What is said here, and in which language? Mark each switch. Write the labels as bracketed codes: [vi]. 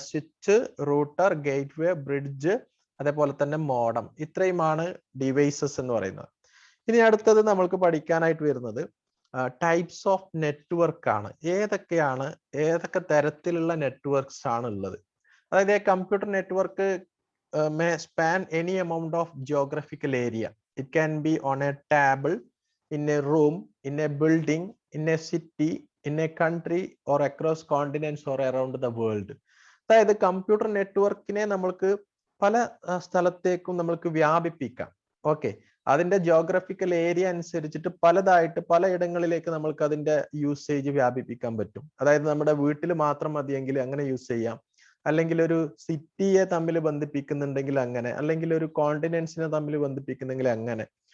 [ml] Switch, router, gateway, bridge, അതേപോലെ തന്നെ modem. ഇത്രയുമാണ് ഡിവൈസസ് എന്ന് പറയുന്നത്. ഇനി അടുത്തത് നമ്മൾക്ക് പഠിക്കാനായിട്ട് വരുന്നത് ടൈപ്സ് ഓഫ് നെറ്റ്വർക്ക് ആണ്. ഏതൊക്കെ തരത്തിലുള്ള നെറ്റ്വർക്ക്സ് ആണ് ഉള്ളത്. അതായത് [en] Computer network may span any amount of geographical area. It can be on a table, in a room, in a building, in a city, in a country, or across continents or around the world. [ml] അതായത് computer നെറ്റ്വർക്കിനെ നമ്മൾക്ക് പല സ്ഥലത്തേക്കും നമ്മൾക്ക് വ്യാപിപ്പിക്കാം. Okay, അതിന്റെ geographical area അനുസരിച്ചിട്ട് പലതായിട്ട് പലയിടങ്ങളിലേക്ക് നമ്മൾക്ക് അതിന്റെ യൂസേജ് വ്യാപിപ്പിക്കാൻ പറ്റും. അതായത് നമ്മുടെ വീട്ടിൽ മാത്രം മതിയെങ്കിൽ അങ്ങനെ യൂസ് ചെയ്യാം, അല്ലെങ്കിൽ ഒരു സിറ്റിയെ തമ്മിൽ ബന്ധിപ്പിക്കുന്നുണ്ടെങ്കിൽ അങ്ങനെ, അല്ലെങ്കിൽ ഒരു കോണ്ടിനെന്റ്സിനെ തമ്മിൽ ബന്ധിപ്പിക്കുന്നെങ്കിൽ അങ്ങനെ.